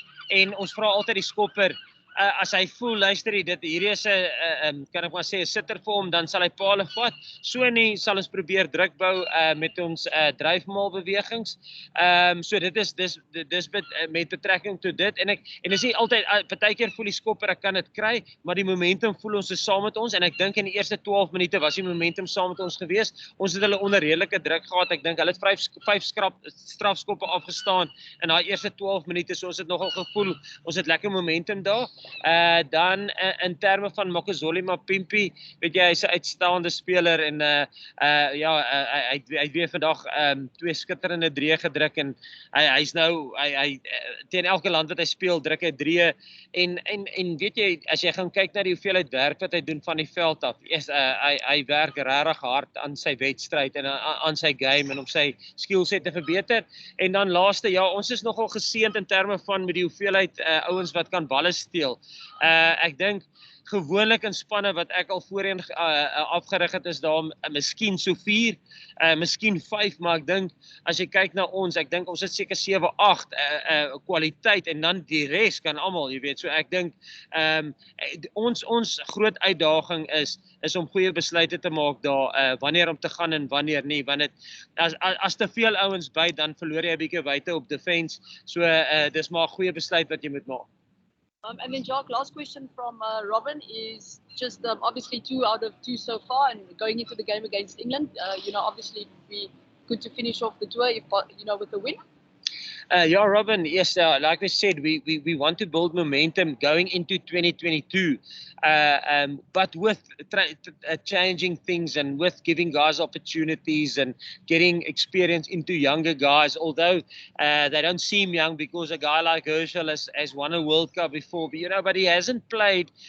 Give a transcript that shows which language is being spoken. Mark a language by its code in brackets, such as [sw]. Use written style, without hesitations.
[af] En ons vra altyd die skopper as hy voel, luister dit hierdie is 'n kan ek maar sê 'n sitter vir hom, dan sal hy paale vat. So nie sal ons probeer druk bou met ons dryfmaal bewegings. So dit is met betrekking tot dit en dis nie altyd partykeer voel die skopper ek kan dit kry, maar die momentum voel ons is saam met ons en ek dink in die eerste 12 minute was die momentum saam met ons gewees. Ons het hulle onder redelike druk gehad. Ek dink hulle het 5 strafskoppe afgestaan in daai eerste 12 minute. So ons het nogal gevoel ons het lekker momentum daar. Dan in terme van Makasole Mapimpi, weet jy, hy's 'n uitstaande speler en ja, hy het weer vandag 2 skitterende drieë gedruk en hy's nou hy teen elke land wat hy speel druk hy drieë en weet jy, as jy gaan kyk na die hoeveelheid werk wat hy doen van die veld af, hy werk regtig hard aan sy wedstryd en aan sy game en om sy skillset te verbeter. En dan laaste, ja, ons is nogal geseënd in terme van met die hoeveelheid ouens wat kan balle steel. Ek dink gewoonlik in spanne wat ek al voorheen afgerig het is daar miskien so 4, miskien 5, maar ek dink as jy kyk na ons, ek dink ons het seker 7, 8 kwaliteit en dan die res kan almal, jy weet. So ek dink ons groot uitdaging is om goeie besluite te maak daar wanneer om te gaan en wanneer nie, want dit as te veel ouens by dan verloor jy 'n bietjie wyte op defense. So dis maar 'n goeie besluit wat jy moet maak. [en] And then Jacques, last question from Robin is just obviously 2 out of 2 so far and going into the game against England, obviously it would be good to finish off the tour if, with a win. Yeah, Robin, yes, like we said, we want to build momentum going into 2022, but with changing things and with giving guys opportunities and getting experience into younger guys, although they don't seem young because a guy like Herschel has won a World Cup before, but he hasn't played.